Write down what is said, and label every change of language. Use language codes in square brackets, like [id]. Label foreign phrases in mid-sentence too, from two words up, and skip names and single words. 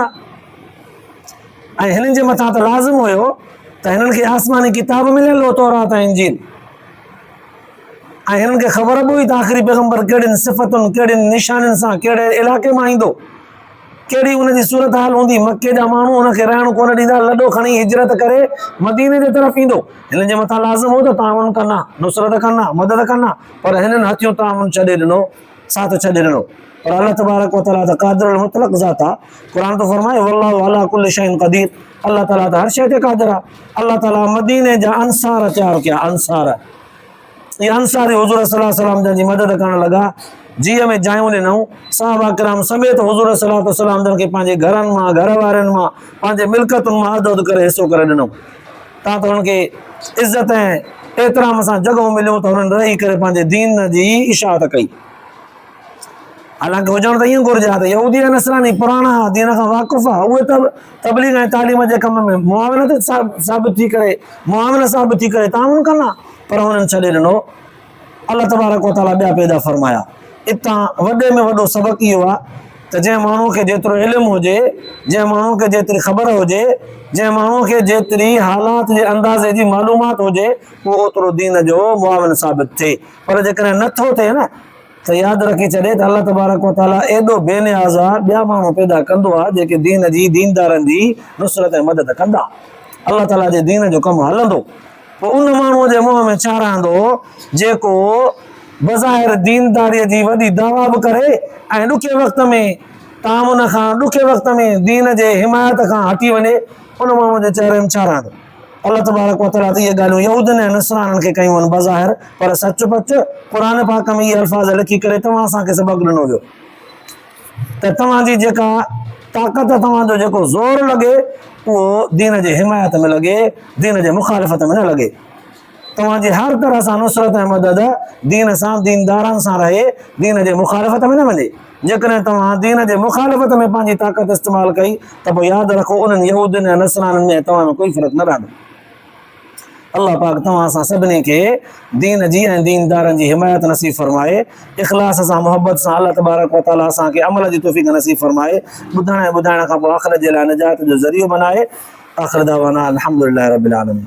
[sd] ऐं हिननि जे मथां त लाज़िम हुयो त हिननि खे आसमानी किताब मिलियल हो, तौरात ऐं इंजील, ऐं हिननि खे ख़बर बि हुई त आख़िरी पैगम्बर कहिड़ियुनि सिफ़तुनि कहिड़ियुनि निशानियुनि सां कहिड़े इलाइक़े मां ईंदो, कहिड़ी हुनजी सूरत हाल हूंदी, मके जा माण्हू हुनखे रहण कोन ॾींदा, लॾो खणी हिजरत करे मदीने जे तरफ़ ईंदो। हिननि जे मथां लाज़िम हो त ताउन कंदा, नुसरत कंदा, मदद कंदा, पर हिननि हथियूं ताउन छॾे ॾिनो, साथ छॾे ॾिनो। पर अल्लाह तबारक व तआला त क़ादिरुल मुतलक़ ज़ात आहे। क़ुर तो फरमाए [ar] والله على كل شيء قدير, [sd] अल्लाह ताला त हर शइ ते क़ादिर आहे। अल्लाह ताला मदीने जा अंसार तयारु कया, अंसार, ये अंसारी हुज़ूर [ar] صلى الله عليه وسلم [sd] जी मदद करण लॻा, जीअ में जायूं ॾिनऊं, सहाबा किराम समेत हुज़ूर [ar] صلى الله عليه وسلم [sd] जन खे पंहिंजे घरनि मां, घर वारनि मां, पंहिंजे मिल्कतुनि मां अदद करे हिसो करे ॾिनऊं। तव्हां त हुननि खे इज़त ऐं एतिराम सां जॻहूं मिलियूं त हुननि रही करे पंहिंजे दीन जी इशाअत कई। हालांकि हुजण त ईअं घुरिजे हा त यहूदी ऐं नसरानी पुराणा दीन खां वाक़ुफ़ आहे, उहे त तबलीग ऐं तालीम जे कम में मुआविनत साबित थी करे, मुआविन साबित थी करे ताउन कंदा, पर हुननि छॾे ॾिनो। अल्लाह तबारक व तआला ॿिया पैदा फरमाया। इतां वॾे में वॾो सबक़ इहो आहे त जंहिं माण्हूअ खे जेतिरो इल्मु हुजे, जंहिं माण्हूअ खे जेतिरी ख़बर हुजे, जंहिं माण्हूअ खे जेतिरी हालात जे अंदाज़े जी मालूमात हुजे, उहो ओतिरो दीन जो मुआविन साबित थिए। पर जेकॾहिं नथो थिए न त यादि रखी छॾे त अल्लाह तबारक व तआला एॾो बेनियाज़ आहे, ॿिया माण्हू पैदा कंदो आहे जेके दीन जी, दीनदारनि जी नुसरत ऐं मदद कंदा। अल्लाह ताला जे दीन जो कमु हलंदो, पोइ उन माण्हूअ जे मुंहं में छा रहंदो जेको बज़ाहिर दीनदारीअ जी वॾी दावा बि करे ऐं ॾुखे वक़्त में तामुन खां, ॾुखे वक़्त में दीन जे हिमायत खां हटी वञे, उन माण्हूअ जे चहिरे में छा रहंदो। अल्लाह तबारक व तआला त इहे ॻाल्हियूं यहूदनि ऐं नसराननि खे कयूं आहिनि बज़ाहिर, पर सच पच क़ुर पाक में इहे अल्फाज़ लिखी करे तव्हां असांखे सबक़ ॾिनो वियो त तव्हांजी जेका ताक़त, तव्हांजो जेको ज़ोर लॻे उहो दीन जे हिमायत में लॻे, दीन जे मुखालिफ़त में न लॻे। तव्हांजी हर तरह सां नुसरत ऐं मदद दीन सां, दीनदारनि सां रहे, दीन जे मुखालिफ़त में न वञे। जेकॾहिं तव्हां दीन जे मुखालिफ़त में पंहिंजी ताक़त इस्तेमालु कई त पोइ यादि रखो उन्हनि यहूदनि ऐं नसराननि में तव्हां में कोई फ़र्क़ु न रहंदो। अल्लाह पाक तव्हां असां सभिनी खे दीन जी ऐं दीनदारनि जी हिमायत नसीब फरमाए, इख़लास सां, मोहब्बत सां अल्लाह तबारक व तआला असांखे अमल जी तौफ़ीक़ नसीब फरमाए, ॿुधण ऐं ॿुधाइण खां पोइ आख़िरत जे लाइ निजात जो ज़रियो बनाए। [ar] آخر دعوانا الحمد لله رب العالمين.